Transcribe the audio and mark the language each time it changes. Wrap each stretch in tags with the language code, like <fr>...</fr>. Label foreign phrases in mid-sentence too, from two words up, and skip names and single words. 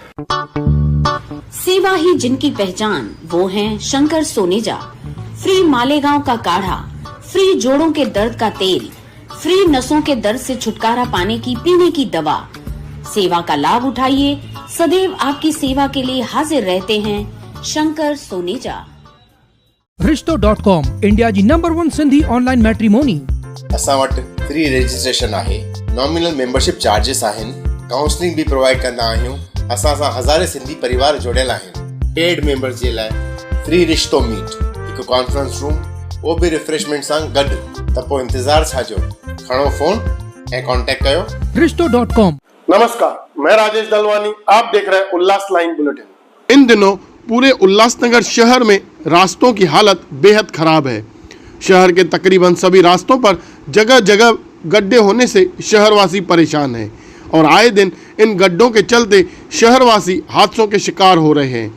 <hi>सेवा ही जिनकी पहचान, वो हैं शंकर सोनेजा। फ्री मालेगांव का काढ़ा, फ्री जोड़ों के दर्द का तेल, फ्री नसों के दर्द से छुटकारा पाने की पीने की दवा। सेवा का लाभ उठाइए, सदैव आपकी सेवा के लिए हाजिर रहते हैं शंकर सोनेजा।</hi> <sd>रिश्तो.com, इंडिया जी नंबर 1 सिंधी</sd> <en>online matrimony.</en> <sd>असां वटि</sd> <en>free registration</en> <sd>आहे,</sd> <en>nominal membership charges</en> <sd>आहिनि, काउंसलिंग भी प्रोवाइड कंदा आहियूं। असां सां हज़ारे सिंधी परिवार जुड़ियल आहिनि।</sd> <en>paid members</en> <sd>जे लाइ फ्री रिश्तो मीट, हिकु</sd> <en>conference room,</en> <sd>वो भी रिफ्रेशमेंट सां गॾु। त पोइ इंतज़ार छा जो, खणो फोन ऐं कांटेक्ट कयो। रिश्तो.com।</sd> <hi>नमस्कार, मैं राजेश दलवानी, आप देख रहे हैं उल्लास लाइन बुलेटिन। इन दिनों पूरे उल्लासनगर शहर में रास्तों की हालत बेहद खराब है। शहर के तकरीबन सभी रास्तों पर जगह जगह गड्ढे होने से शहरवासी परेशान हैं और आए दिन इन गड्ढों के चलते शहरवासी हादसों के शिकार हो रहे हैं।</hi>